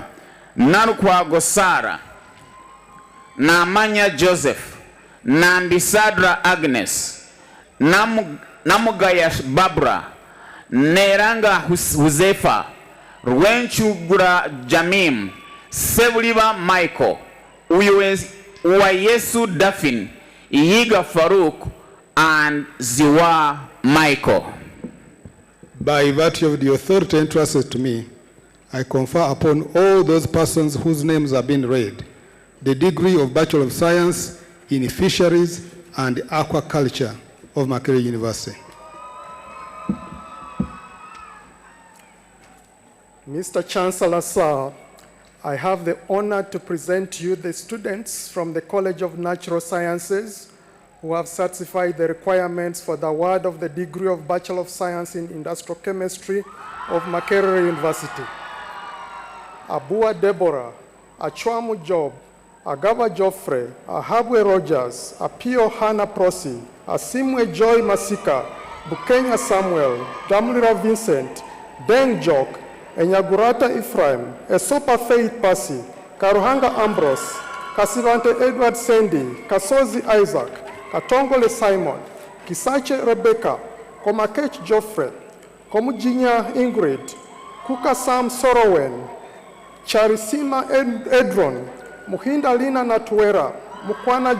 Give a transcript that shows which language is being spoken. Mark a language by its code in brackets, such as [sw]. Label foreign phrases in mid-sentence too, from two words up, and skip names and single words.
[en] Narukwa Gosara, Namanya Joseph, Nambisadra Agnes, Namugaya Babra, Neranga Huzefa, Rwenchugura Jamim, Sebuliba Michael, Uwayesu Daphne, Iyiga Farouk, and Ziwa Michael. By virtue of the authority entrusted to me, I confer upon all those persons whose names have been read the degree of Bachelor of Science in Fisheries and Aquaculture of Makerere University. Mr. Chancellor, sir, I have the honor to present to you the students from the College of Natural Sciences who have satisfied the requirements for the award of the degree of Bachelor of Science in Industrial Chemistry of Makerere University. Abua Deborah, Achwamu Job, Agaba Joffrey, Ahabwe Rogers, Apio Hannah Prosi, Asimwe Joy Masika, Bukenya Samuel, Damlira Vincent, Deng Jok, Enyagurata Ephraim, Esopa Faith Pasi, Karuhanga Ambrose, Kasivante Edward Sendi, Kasozi Isaac, Katongole Simon, Kisache Rebecca, Komakech Joffrey, Komujinya Ingrid, Kuka Sam Sorowen, Charisima Edron, Muhinda Lina Natuera, Mukwana